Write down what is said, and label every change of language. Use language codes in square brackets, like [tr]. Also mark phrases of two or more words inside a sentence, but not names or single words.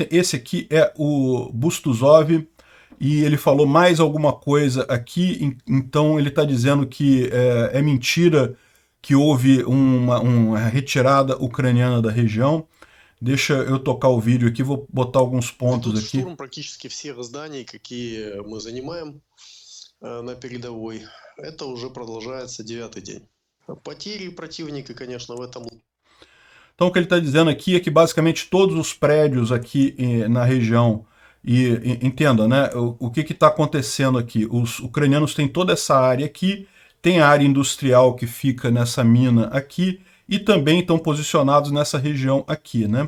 [pt] Esse aqui é o Butuzov, e ele falou mais alguma coisa aqui, então ele está dizendo que é mentira que houve uma retirada ucraniana da região. Deixa eu tocar o vídeo aqui, vou botar alguns pontos aqui. [ru] на передовой. Это уже продолжается 9-й день. Потери противника, конечно, в этом... [pt] Então o que ele está dizendo aqui é que basicamente todos os prédios aqui na região, entenda, né, o que está acontecendo aqui? Os ucranianos têm toda essa área aqui, tem a área industrial que fica nessa mina aqui, e também estão posicionados nessa região aqui, né?